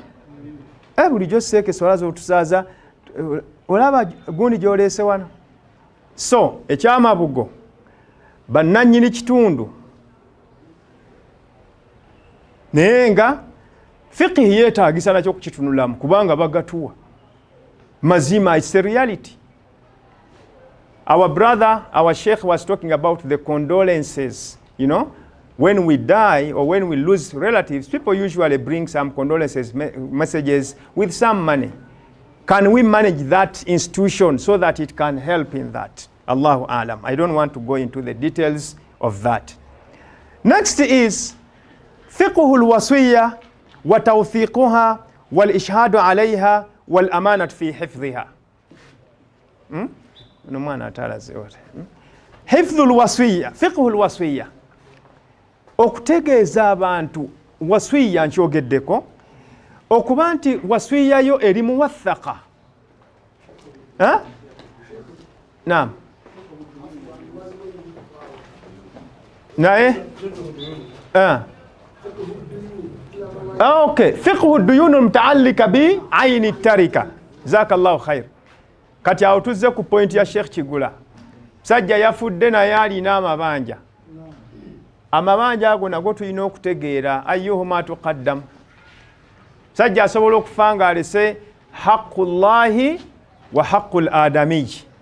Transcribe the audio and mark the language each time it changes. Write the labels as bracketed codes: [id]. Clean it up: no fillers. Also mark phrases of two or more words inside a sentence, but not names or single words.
[lg] Bulijjo seeke swala z'otusaaza olaba gundi gy'oleese wano. So ekyamabugo bannannyini kitundu naye nga fiqhi yeetaagisa nakyo kukitunulamu kubanga bagatuwa mazima. [en] It's a reality. Our brother, our sheikh was talking about the condolences. You know, when we die or when we lose relatives, people usually bring some condolences messages with some money. Can we manage that institution so that it can help in that? [ar] الله أعلم. [en] I don't want to go into the details of that. Next is [ar] فقه الوصية وتوثيقها والإشهاد عليها والأمانات في حفظها. Numana atalaze wote. حفظ الوصية، فقه الوصية. [lg] Okutegeeza abantu wasiyya nkyogeddeko okuba nti wasiyya yo eri muwathaqa. Naam. Naye? Okay. [ar] فقه الديون المتعلقة بعين التركة. جزاك الله خير. [lg] Kati awo tuzze ku point ya Sheikh Kigula. Sajja yafudde naye alina amabanja. Amabanja ago nago tulina okutegeera [ar] أيهما تقدم. [lg] Sajja asobola okufa nga alese [ar] حق الله وحق الآدمي.